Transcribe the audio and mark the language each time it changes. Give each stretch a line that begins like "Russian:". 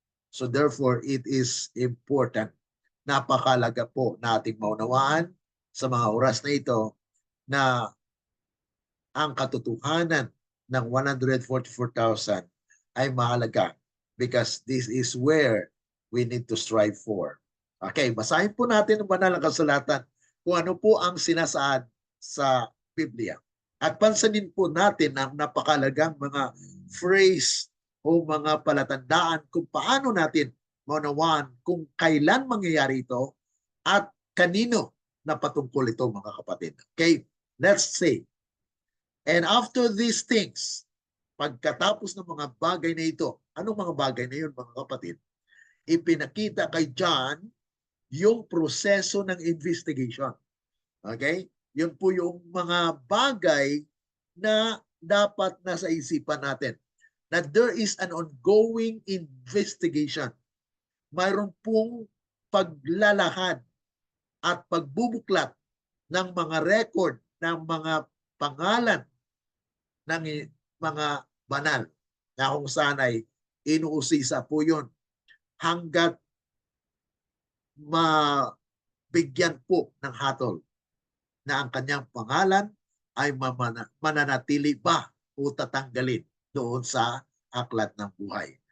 English: So therefore, it is important.
Filipino: Napakalaga po nating maunawaan sa mga oras na ito na ang katotohanan ng 144,000 ay mahalaga
English: because this is where we need to strive for.
Filipino: Okay, basahin po natin ang banal na kasulatan kung ano po ang sinasaad sa Biblia. At pansinin po natin ang napakalagang mga phrase o mga palatandaan kung paano natin maunawaan kung kailan mangyayari ito at kanino na patungkol ito mga kapatid.
English: Okay, let's say, and after these things,
Filipino: pagkatapos ng mga bagay na ito, anong mga bagay na yun mga kapatid? Ipinakita kay John yung proseso ng investigation. Okay? Yun po yung mga bagay na dapat nasa isipan natin.
English: Na there is an ongoing investigation.
Filipino: Mayroon pong paglalahad at pagbubuklat ng mga record ng mga pangalan ng mga banal na kung saan ay inuusisa po yun hanggat mabigyan po ng hatol na ang kanyang pangalan ay mananatili ba o tatanggalin doon sa aklat ng buhay.